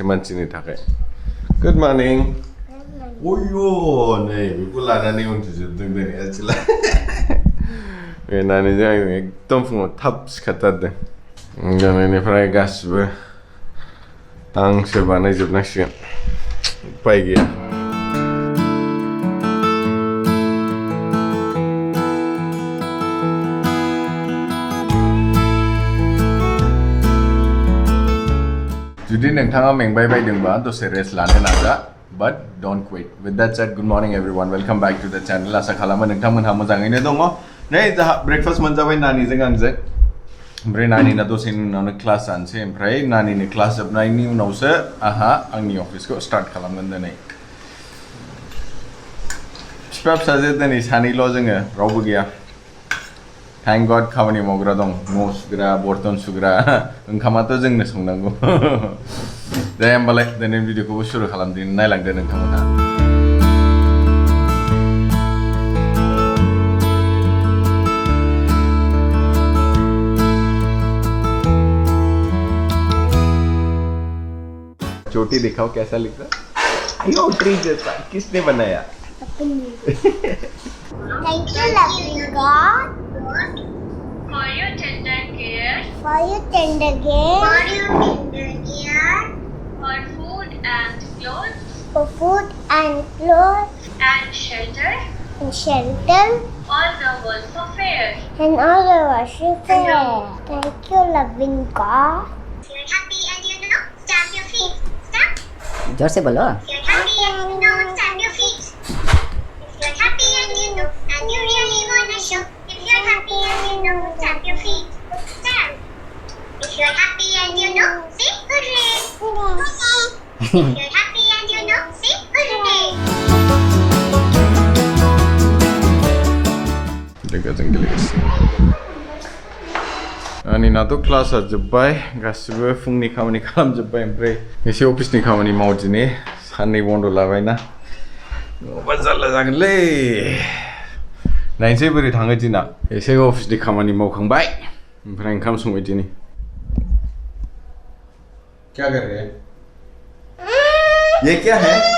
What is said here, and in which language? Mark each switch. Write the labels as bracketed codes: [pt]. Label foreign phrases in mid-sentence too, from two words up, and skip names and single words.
[brx] मानसिनि थाखाय [en] good morning [brx] अय्यो नै बेखौ लानानै उन्दुजोबदों दिनै आसोला बे नानिजों आं एकदम फुङाव थाब सिखारथारदों दिनैनिफ्राय गासिबो आंसो बानायजोबनांसिगोन उपाय गैया जुदि नोंथाङा मेंबाय बायदोंबा दसे रेस्ट लानो नाजा [en] but don't quit with that said good morning everyone welcome back to the channel [brx] आसा खालामो नोंथांमोनहा मोजाङैनो दङ नै जाहा ब्रेकफास्ट मोनजाबाय नानिजों आंजों ओमफ्राय नानिना दसेनि उनावनो क्लास जानोसै ओमफ्राय नानिनि क्लास जोबनायनि उनावसो आहा आंनि अफिसखौ स्टार्ट खालामगोन दिनै फिफा फिसाजो दिनै सानैल' जोङो रावबो गैया [en] Thank God [brx] खामानि मावग्रा दं न' सुग्रा बर्तन सुग्रा ओंखामाथ' जोंनो संनांगौ दे होमबालाय दिनै भिडिअखौबो सुरु खालामदिनि नायलांदो नोंथांमोनहा [hi] चोटी दिखाओ कैसा लिख रहा है ट्री जैसा किसने बनाया [en] Thank you, loving God. For your tender care, For your tender care. for food and clothes, For food and clothes and shelter, and shelter all the world for fair. and all the worship fair. Thank you, loving God. If you're happy and you know, stamp your feet. Stamp. [hi] जोर से बोलो [en] If you're happy and you know, stamp your feet. If you're happy and you know, and you really wanna show. If you're happy and you know, stamp your feet. Stamp. If you're happy and you know, say hooray. If you're happy and you know, say hooray. [brx] लोगोजों गेलेगासिनो आंनिनाथ' क्लासआ जोब्बाय गासिबो फुंनि खामानि खालामजोब्बाय ओमफ्राय एसे अफिसनि खामानि मावदिनि साननै बन्द लाबायना नङाबा जारला जागोनलै नायनोसै बोरै थाङो दिना एसे अफिसनि खामानि मावखांबाय ओमफ्राय ओंखाम संबाय दिनि [hi] क्या कर रहे हैं ये क्या है